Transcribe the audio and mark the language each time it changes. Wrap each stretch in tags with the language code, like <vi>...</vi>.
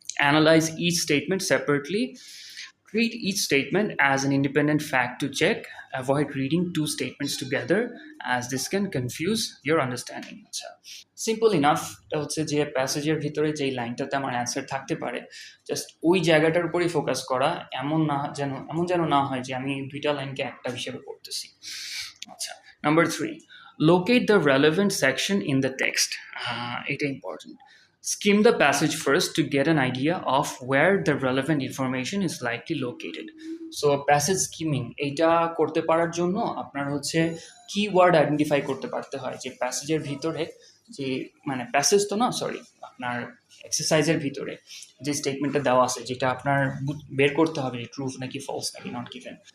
<en>Analyze each statement separately. Treat each statement as an independent fact to check. Avoid reading two statements together as this can confuse your understanding. আচ্ছা, simple enough.</en> <bn>এটা হচ্ছে যে প্যাসেজের ভিতরে যেই লাইনটাতে আমার answer থাকতে পারে, জাস্ট ওই জায়গাটার উপরেই ফোকাস করা, এমন যেন না হয় যে আমি দুইটা লাইনকে একটা হিসেবে পড়তেছি।</bn> <en>আচ্ছা, number 3. Locate the relevant section in the text. এটা important. Skim the passage first to get an idea of where the relevant information is likely located.</en> <bn>So passage skimming এটা করতে পারার জন্য আপনার হচ্ছে কিওয়ার্ড আইডেন্টিফাই করতে পারতে হয় যে প্যাসেজের ভিতরে যে প্যাসেজ তো না, সরি, আপনার এক্সারসাইজের ভিতরে যে স্টেটমেন্টটা দেওয়া আছে, যেটা আপনার বের করতে হবে যে ট্রু নাকি ফলস নাকি নট গিভেন।</bn>